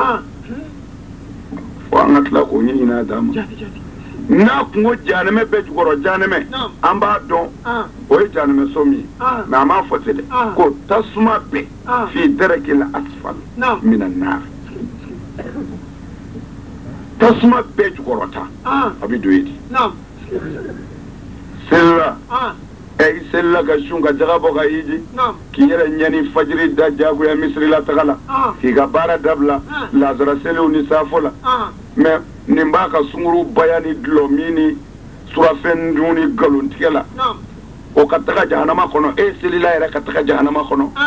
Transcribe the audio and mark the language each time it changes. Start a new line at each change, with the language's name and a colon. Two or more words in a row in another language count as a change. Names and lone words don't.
Bambara: fo an ka tila k'o ɲɛɲini d'a ma n'a kun ko jahanɛmɛ bɛɛ jukɔrɔ jahanɛmɛ an b'a dɔn o ye jahanɛmɛ so min ye mais a m'a fɔ ten dɛ ko tasuma bɛɛ
Arabic: في الدرك الأسفل من النار
Bambara: tasuma bɛɛ jukɔrɔ tan a bɛ don yen de selila i selila ka sun ka jaga bɔ ka hiji k'i yɛrɛ ɲɛni fajiri da jagoya misiri la taga la k'i ka baara dabila lazara seliw ni safo la mais nin b'a ka sunguru baya ni dulɔmi ni surafɛn dun ni nkalontigɛ la o ka taga jahanama kɔnɔ e selila yɛrɛ ka taga jahanama kɔnɔ